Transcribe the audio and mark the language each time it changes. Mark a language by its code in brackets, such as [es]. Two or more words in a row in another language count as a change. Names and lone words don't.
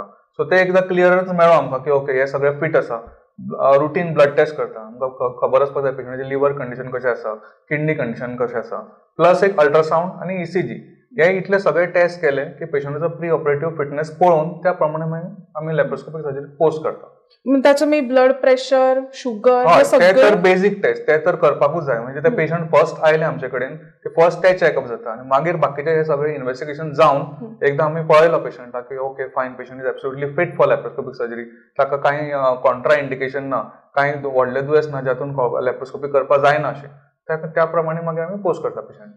[kok] सो ते एकदां क्लियरच मेळ्ळो आमकां की ओके हे सगळें फिट आसा. [en] routine blood test [kok] करता, आमकां खबर आसपाक जाय पेशंटाचें [en] liver condition [kok] कशें आसा, [en] kidney condition [kok] कशें आसा, प्लस एक अल्ट्रासावंड आनी ECG. हे इतले सगळे टेस्ट केले की पेशंटाचो [en] pre operative fitness [kok] पळोवन त्या प्रमाणे मागीर आमी [en] laparoscopic surgery post [kok] करता. [mr] त्याचं मी ब्लड प्रेशर, शुगर, [kok] ते तर [en] basic test [kok] ते तर करपाकूच जाय. म्हणजे ते पेशंट फर्स्ट आयले आमचे कडेन ते फर्स्ट ते चेकअप जाता आनी मागीर बाकीचे हे सगळे इन्व्हेस्टिगेशन जावन एकदां आमी पळयलो पेशंटाक की [en] OK fine, patient is absolutely fit for laparoscopic surgery, [kok] ताका कांय [en] contra indication [kok] ना, कांय व्हडले दुयेंस ना जातून लॅप्रोस्कोपी करपा जायना अशें, त्याप्रमाणे मागीर आमी पोस्ट करता पेशंटाक.